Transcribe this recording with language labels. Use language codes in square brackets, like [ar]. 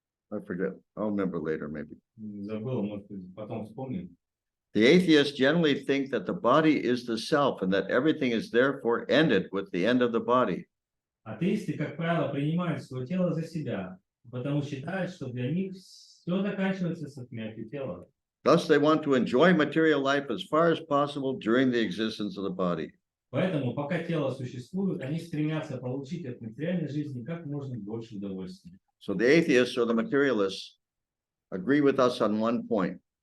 [en] I forget. I'll remember later, maybe. [ru] Забыл, может быть, потом вспомним. [en] The atheists generally think that the body is the self and that everything is therefore ended with the end of the body. [ru] Атеисты, как правило, принимают свое тело за себя, потому считают, что для них все заканчивается со смертью тела. [en] Thus, they want to enjoy material life as far as possible during the existence of the body. [ru] Поэтому, пока тело существует, они стремятся получить от материальной жизни как можно больше удовольствия. [en] So the atheists or the materialists agree with us on one point.